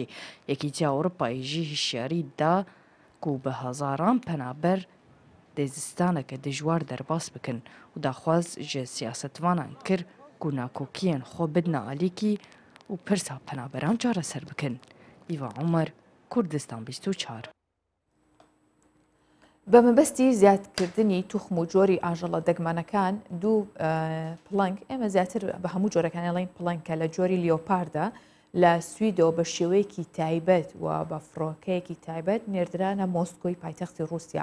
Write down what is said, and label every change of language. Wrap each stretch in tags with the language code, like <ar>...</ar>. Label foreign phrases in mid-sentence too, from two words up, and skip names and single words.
<ku>Yekîtiya Ewropayê jî hişyarî da ku bi hezaran penaber dê zistaneke dijwar derbas bikin û daxwaz ji siyasetvanan kir ku nakokiyên xwe bidine alîkî û pirsa penaberan çareser bikin. Îva Umer, Kurdistan 24.</ku> <ckb>بە مەبەستی زیادکردنی توخم و جۆری ئاژەڵە دەگمانەکان دوو پڵنگ ئێمە زیاتر بە هەموو جۆرەکانیڵین پڵنگکە لە جۆری لیۆپاردا لە سویدەوە بە شێوەیەکی تایبەت و بە فڕۆکەیەکی تایبەت نێردرانە مۆسکۆی پایتەختی رووسیا.</ckb>